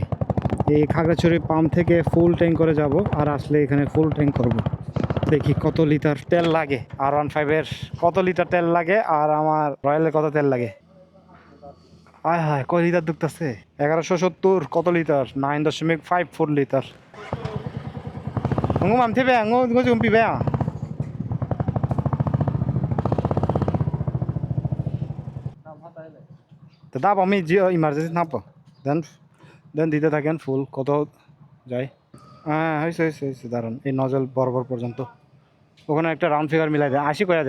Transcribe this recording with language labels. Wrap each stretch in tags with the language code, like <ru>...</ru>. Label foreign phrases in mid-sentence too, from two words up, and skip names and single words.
<bn>এই খাগড়াছড়ি পাম্প থেকে</bn> <en>full tank</en> <bn>করে যাব, আর আসলে এখানে</bn> <en>full tank</en> <bn>করব। দেখি কত লিটার তেল লাগে, R15-এর কত লিটার তেল লাগে আর আমার রয়্যালের কত তেল লাগে। আয় হায়, কয় লিটার ঢুকতেছে? 1170। কত লিটার? 9.54 লিটার। ngô mắm thế về ngô dùng bị về à? তো দাব আমি ইমার্জেন্সি নামবো, দেন দিতে থাকেন ফুল কত যায়। হ্যাঁ হয়েছে হয়েছে হয়েছে, দাঁড়ান এই নজল বরাবর পর্যন্ত ওখানে একটা</bn> <en>round figure</en> <bn>মিলাই দেয়, 80 করে দেন।</bn>